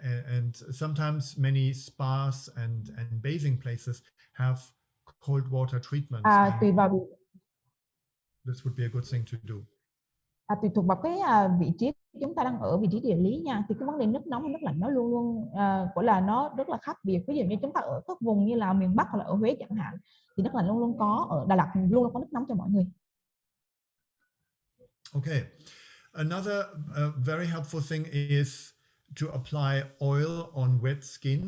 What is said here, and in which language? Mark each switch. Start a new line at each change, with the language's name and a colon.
English: And sometimes many spas and bathing places have cold water treatments.
Vietnamese: Tùy vào
English: This would be a good thing to do.
Vietnamese: tùy thuộc vào cái vị trí chúng ta đang ở, vị trí địa lý nha, thì cái vấn đề nước nóng và nước lạnh nó luôn luôn gọi là nó rất là khác biệt. Ví dụ như chúng ta ở các vùng như là miền Bắc hoặc là ở Huế chẳng hạn, thì nước lạnh luôn luôn có, ở Đà Lạt luôn luôn có nước nóng cho mọi người.
English: Okay, another very helpful thing is to apply oil on wet skin.